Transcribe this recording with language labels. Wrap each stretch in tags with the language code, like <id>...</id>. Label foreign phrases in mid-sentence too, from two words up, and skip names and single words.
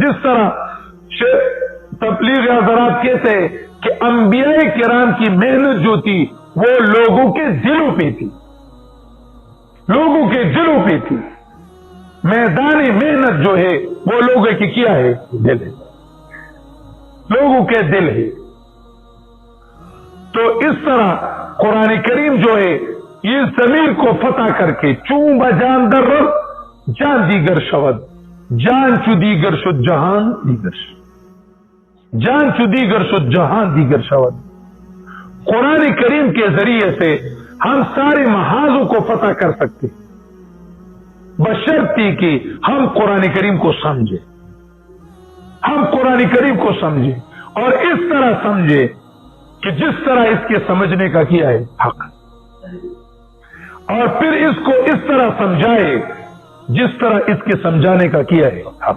<ur>جس طرح تبلیغ حضرات کہتے ہیں کہ انبیاء کرام کی محنت جو تھی وہ لوگوں کے دلوں پہ تھی, لوگوں کے دلوں پہ تھی. میدان محنت جو ہے وہ لوگوں کی کیا ہے, دل ہے, لوگوں کے دل ہے. تو اس طرح قرآن کریم جو ہے یہ ضمیر کو فتح کر کے</ur> <fa>چون بجان در جان دیگر شود, جان چو دیگر شد جہان دیگر شد, جان چو دیگر شد جہان دیگر شود.</fa> <ur>قرآن کریم کے ذریعے سے ہم سارے محاذوں کو فتح کر سکتے بشرطی کہ ہم قرآن کریم کو سمجھے, ہم قرآن کریم کو سمجھے اور اس طرح سمجھے کہ جس طرح اس کے سمجھنے کا کیا ہے حق, اور پھر اس کو اس طرح سمجھائے جس طرح اس کے سمجھانے کا کیا ہے حق.</ur>